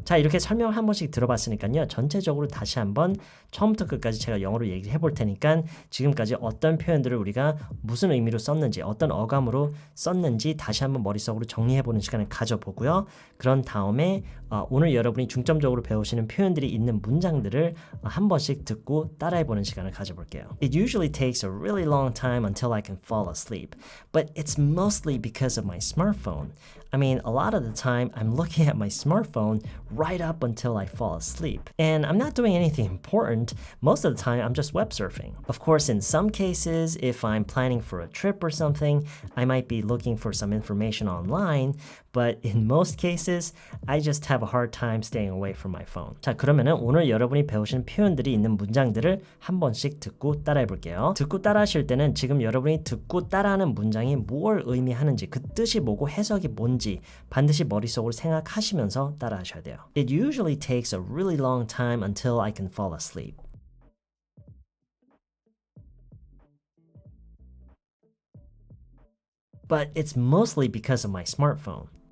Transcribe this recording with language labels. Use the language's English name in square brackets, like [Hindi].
[Korean] 자, 이렇게 설명을 한 번씩 들어봤으니까요. 전체적으로 다시 한번 처음부터 끝까지 제가 영어로 얘기를 해볼 테니까 지금까지 어떤 표현들을 우리가 무슨 의미로 썼는지 어떤 어감으로 썼는지 다시 한번 머릿속으로 정리해보는 시간을 가져보고요. 그런 다음에 오늘 여러분이 중점적으로 배우시는 표현들이 있는 문장들을 한 번씩 듣고 따라해보는 시간을 가져볼게요. [English] It usually takes a really long time until I can fall asleep, but it's mostly because of my smartphone. I mean, a lot of the time I'm looking at my smartphone right up until I fall asleep. And I'm not doing anything important. Most of the time I'm just web surfing. Of course, in some cases, if I'm planning for a trip or something, I might be looking for some information online. But in most cases, I just have a hard time staying away from my phone. [Korean] 자, 그러면은 오늘 여러분이 배우신 표현들이 있는 문장들을 한 번씩 듣고 따라해 볼게요. 듣고 따라하실 때는 지금 여러분이 듣고 따라하는 문장이 뭘 의미하는지 그 뜻이 뭐고 해석이 뭔지 반드시 머릿속으로 생각하시면서 따라하셔야 돼요. [English] It usually takes a really long time until I can fall asleep. But it's mostly because of my smartphone.